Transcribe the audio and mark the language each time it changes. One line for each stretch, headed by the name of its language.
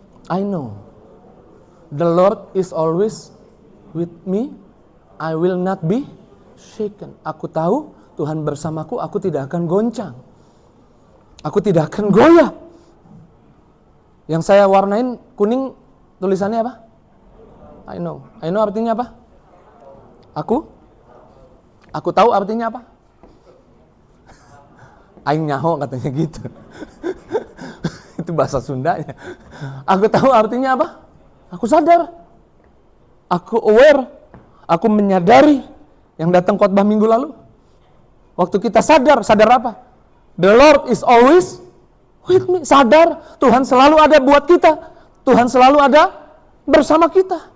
English: I know the Lord is always with me, I will not be shaken.
Indonesian: Aku tahu Tuhan bersamaku, aku tidak akan goncang. Aku tidak akan goyah. Yang saya warnain kuning, tulisannya apa?
English: I know. I know
Indonesian: artinya apa? Aku tahu artinya apa?
Sundanese: Aing nyaho
Indonesian: katanya gitu. Itu bahasa Sundanya. Aku tahu artinya apa? Aku sadar. Aku aware. Aku menyadari. Yang datang khotbah minggu lalu. Waktu kita sadar apa?
English: The Lord is always with me.
Indonesian: Sadar Tuhan selalu ada buat kita. Tuhan selalu ada bersama kita.